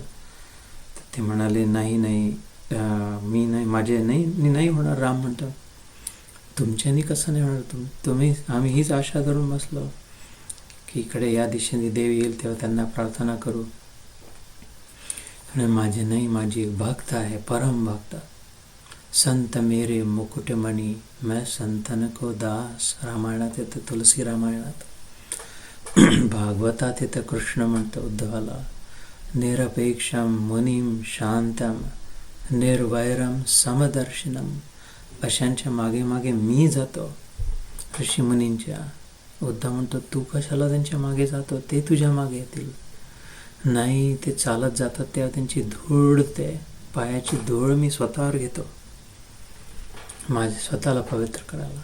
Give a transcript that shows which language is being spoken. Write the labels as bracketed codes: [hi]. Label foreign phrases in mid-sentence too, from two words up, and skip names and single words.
[mr] तर ते म्हणाले नाही नाही, मी नाही, माझे नाही, मी नाही होणार. राम म्हणतो तुमच्यानी कसं नाही होणार, तुम्ही आम्ही हीच आशा धरून बसलो की इकडे या दिशेने देव येईल तेव्हा त्यांना प्रार्थना करू. आणि माझे नाही, माझी एक भक्त आहे, परम भक्त. [hi] संत मेरे मुकुटमणी, मैं संतन को दास. [mr] रामायणात येतं, तुलसी रामायणात. भागवतात येतं, कृष्ण म्हणतो उद्धवाला, [sa] निरपेक्षम मुनीम शांतम निर्वैरम समदर्शिनम. [mr] अशांच्या मागे मागे मी जातो, ऋषीमुनींच्या. उद्धव म्हणतो तू कशाला त्यांच्या मागे जातो, ते तुझ्या मागे येतील. नाही, ते चालत जातात तेव्हा त्यांची धूळ, ते पायाची धूळ मी स्वतःवर घेतो, माझे स्वतःला पवित्र करायला.